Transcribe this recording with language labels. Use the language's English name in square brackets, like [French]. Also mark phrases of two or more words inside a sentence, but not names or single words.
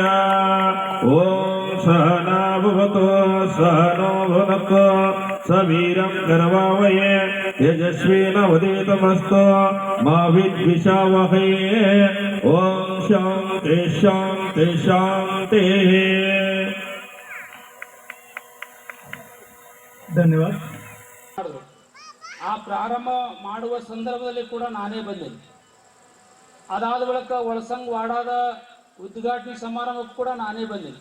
[Sanskrit] ॐ सहना भवतु सहनो भुनक्तु सवीरं करवावहै तेजस्विनावधीतमस्तु मा विद्विषावहै। ॐ शान्ति शान्ति शान्ति। [Kannada] ಧನ್ಯವಾದ. ಆ ಪ್ರಾರಂಭ ಮಾಡುವ ಸಂದರ್ಭದಲ್ಲಿ ಕೂಡ ನಾನೇ ಬಂದೇನೆ. ಅದಾದ ಬಳಿಕ ಒಳಸಂಗ್ ವಾಡಾದ ಉದ್ಘಾಟನೆ ಸಮಾರಂಭಕ್ಕೂ ಕೂಡ ನಾನೇ ಬಂದೀನಿ.